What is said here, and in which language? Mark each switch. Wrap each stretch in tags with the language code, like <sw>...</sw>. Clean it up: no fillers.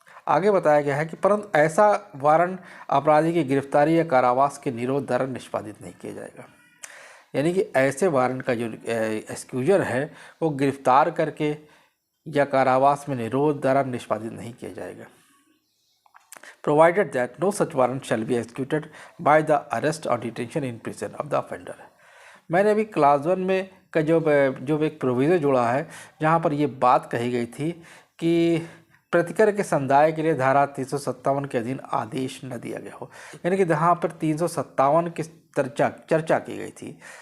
<hi>आगे बताया गया है कि परंतु ऐसा वारंट अपराधी की गिरफ्तारी या कारावास के निरोध द्वारा निष्पादित नहीं किया जाएगा। यानी कि ऐसे वारंट का जो एक्सक्यूजर है वो गिरफ्तार करके या कारावास में निरोध द्वारा निष्पादित नहीं किया जाएगा।</hi> <en>Provided that no such warrant shall be executed by the arrest or detention in prison of the offender।</en> <hi>मैंने अभी क्लास 1 में का जो एक प्रोविज़न जोड़ा है जहाँ पर ये बात कही गई थी कि प्रतिकर के समुदाय के लिए धारा 357 के अधीन आदेश न दिया गया हो, यानी कि जहाँ पर 357 की चर्चा की गई थी।</hi>